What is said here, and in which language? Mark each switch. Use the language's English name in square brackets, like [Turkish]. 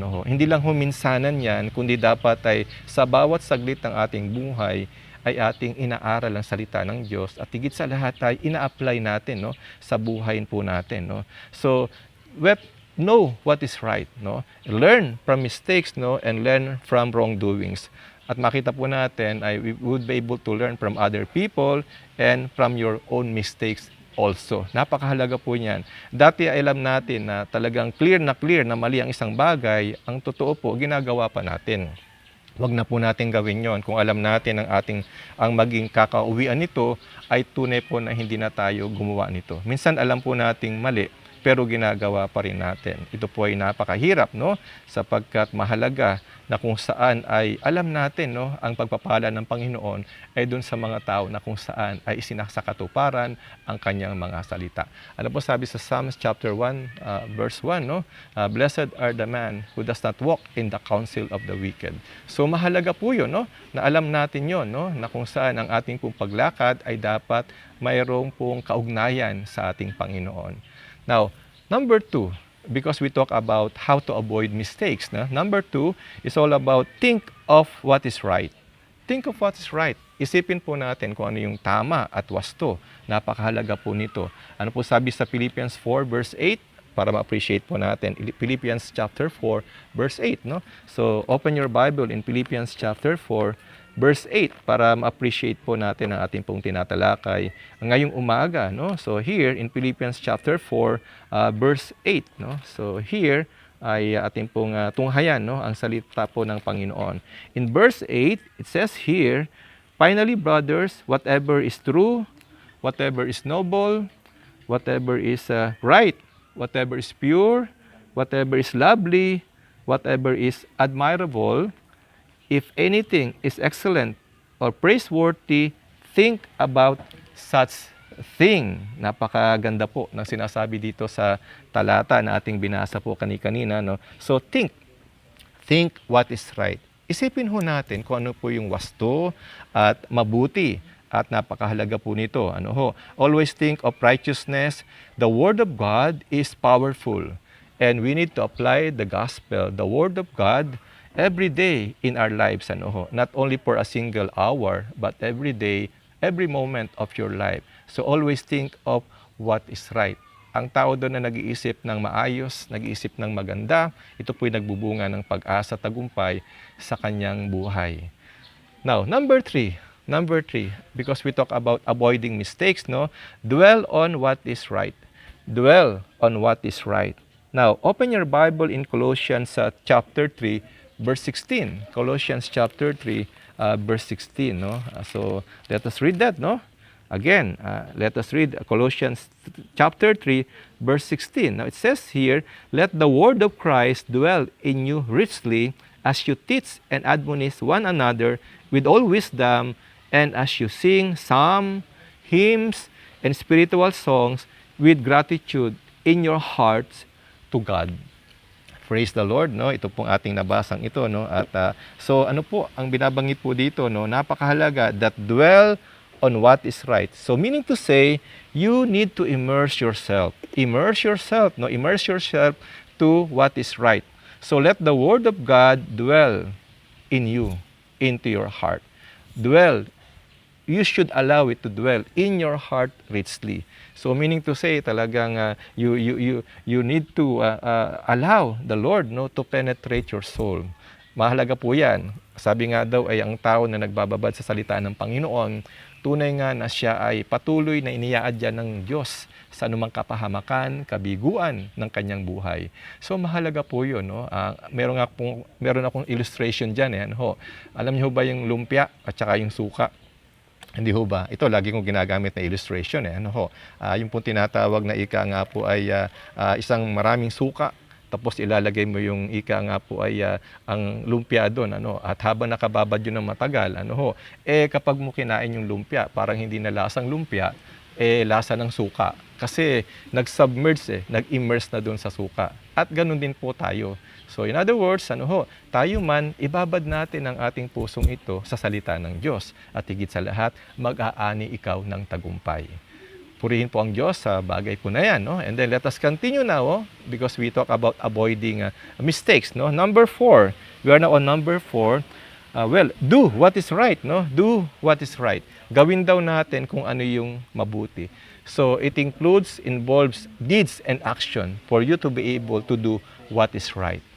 [Filipino] Hindi lang minsanan yan, kundi dapat ay sa bawat saglit ng ating buhay ay ating inaaral ang salita ng Diyos at higit sa lahat ay ina-apply natin, no, sa buhay po natin, no. [English] So, know what is right, no. Learn from mistakes, no, and learn from wrongdoings. [Filipino] At makita po natin ay [English] we would be able to learn from other people and from your own mistakes also. [Filipino] Napakahalaga po niyan. Dati ay alam natin na talagang clear na mali ang isang bagay, ang totoo po ginagawa pa natin. Wag na po natin gawin yon kung alam natin ang maging kakauwian nito ay tunay po na hindi na tayo gumawa nito. Minsan alam po nating mali pero ginagawa pa rin natin. Ito po ay napakahirap, no? Sapagkat mahalaga na kung saan ay alam natin, no, ang pagpapala ng Panginoon ay dun sa mga tao na kung saan ay isinasakatuparan ang kanyang mga salita. Ano po sabi sa Psalms chapter 1 verse 1, no? [English] Blessed are the man who does not walk in the counsel of the wicked. [Filipino] So mahalaga po 'yon, no? Na alam natin 'yon, no? Na kung saan ang ating pong paglakad ay dapat mayroong pong kaugnayan sa ating Panginoon. [English] Now, number 2, because we talk about how to avoid mistakes, no? Number 2 is all about think of what is right. Think of what is right. [Filipino] Isipin po natin kung ano yung tama at wasto. Napakahalaga po nito. Ano po sabi sa Philippians 4 verse 8? Para ma-appreciate po natin. Philippians chapter 4 verse 8, no? [English] So, open your Bible in Philippians chapter 4 verse 8 [Filipino] para ma-appreciate po natin ang ating pong tinatalakay ngayong umaga, no? [English] So here in Philippians chapter 4 verse 8, no? [Filipino] So here ay ating pong tunghayan, no, ang salita po ng Panginoon. [English] In verse 8, it says here, finally brothers, whatever is true, whatever is noble, whatever is right, whatever is pure, whatever is lovely, whatever is admirable, if anything is excellent or praiseworthy, think about such thing. [Filipino] Napakaganda po ng sinasabi dito sa talata na ating binasa po kanina, no? [English] So think what is right. [Filipino] Isipin ho natin kung ano po yung wasto at mabuti. At napakahalaga po nito. [English] Always think of righteousness. The Word of God is powerful. And we need to apply the gospel, the Word of God, every day in our lives, not only for a single hour, but every day, every moment of your life. So always think of what is right. [Filipino] Ang tao doon na nag-iisip ng maayos, nag-iisip ng maganda, ito po'y nagbubunga ng pag-asa, tagumpay sa kanyang buhay. [English] Now, number 3, because we talk about avoiding mistakes, no? Dwell on what is right. Dwell on what is right. Now, open your Bible in Colossians chapter 3, verse 16. Colossians chapter 3, verse 16, no? So, let us read that, no? Again, let us read Colossians chapter 3, verse 16. Now, it says here, let the word of Christ dwell in you richly as you teach and admonish one another with all wisdom, and as you sing psalms, hymns, and spiritual songs with gratitude in your hearts to God. Praise the Lord, [Filipino] no? Ito pong ating nabasang ito, no? At so ano po ang binabanggit po dito, no? [English] Napakahalaga, that dwell on what is right. So meaning to say, you need to immerse yourself. Immerse yourself to what is right. So let the word of God dwell in you, into your heart. Dwell you should allow it to dwell in your heart richly. So meaning to say, talagang you need to allow the Lord, no, to penetrate your soul. [Filipino] Mahalaga po yan. Sabi nga daw ay ang tao na nagbababad sa salita ng Panginoon, tunay nga na siya ay patuloy na iniaadya ng Diyos sa anumang kapahamakan, kabiguan ng kanyang buhay. So mahalaga po yun. No? Meron akong illustration dyan. Ho. Alam niyo ba yung lumpia at saka yung suka? Hindi ho ba? Ito, lagi kong ginagamit na illustration. Yung pong tinatawag na ika nga po ay isang maraming suka. Tapos ilalagay mo yung ika nga po ay ang lumpia doon. At habang nakababad yun ng matagal, kapag mo kinain yung lumpia, parang hindi na lasang lumpia, lasa ng suka. Kasi nag-submerge, nag-immerse na doon sa suka. At ganun din po tayo. [English] So in other words, [Filipino] tayo man, ibabad natin ang ating pusong ito sa salita ng Diyos. At higit sa lahat, mag-aani ikaw ng tagumpay. Purihin po ang Diyos sa bagay po na yan. No? [English] And then let us continue now because we talk about avoiding mistakes. No? Number 4. We are now on number 4. Do what is right. No? Do what is right. [Filipino] Gawin daw natin kung ano yung mabuti. [English] So it involves deeds and action for you to be able to do what is right.